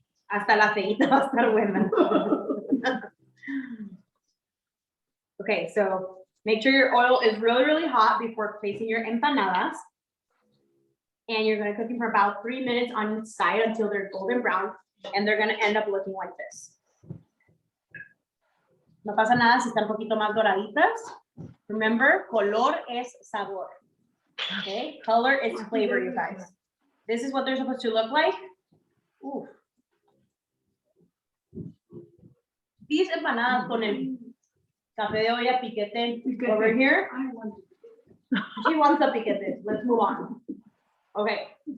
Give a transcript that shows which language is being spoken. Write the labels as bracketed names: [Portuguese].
[Spanish] Hasta la feita va a estar buena. [English] Okay, so make sure your oil is really, really hot before placing your empanadas. And you're gonna cook them for about 3 minutes on each side until they're golden brown, and they're gonna end up looking like this. [Spanish] No pasa nada si están un poquito más doraditas. [English] Remember, [Spanish] color es sabor. [English] Okay, color is flavor, you guys. This is what they're supposed to look like. Ooh. These empanadas [Spanish] con el café de olla [English] piquete over here. She wants a piquete. Let's move on. Okay.